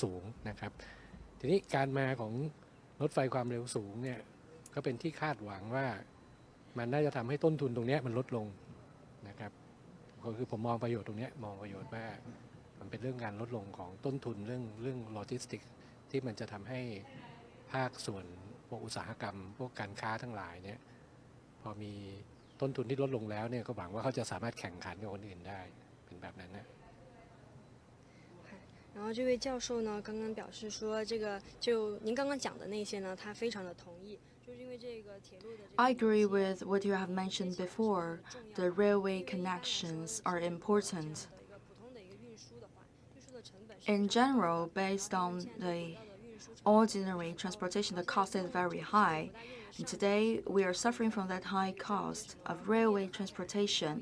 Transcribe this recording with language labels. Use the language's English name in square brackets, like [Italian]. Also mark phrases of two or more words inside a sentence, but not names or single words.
[Thai] สูงนะครับทีนี้การมาของรถไฟความเร็วสูงเนี่ยก็เป็นที่คาดหวังว่ามันน่าจะทำให้ต้นทุนตรงนี้มันลดลงนะครับก็คือผมมองประโยชน์ตรงนี้มองประโยชน์ว่ามันเป็นเรื่องการลดลงของต้นทุนเรื่องโลจิสติกที่มันจะทำให้ภาคส่วนพวกอุตสาหกรรมพวกการค้าทั้งหลายเนี่ยพอมีต้นทุนที่ลดลงแล้วเนี่ยก็หวังว่าเขาจะสามารถแข่งขันกับคนอื่นได้เป็นแบบนั้นนะ [Chinese] 然后这位教授呢，刚刚表示说，这个就您刚刚讲的那些呢，他非常的同意，就是因为这个铁路的。 [English] I agree with what you have mentioned before. The railway connections are important. In general, based on the ordinary transportation, the cost is very high. And today, we are suffering from that high cost of railway transportation.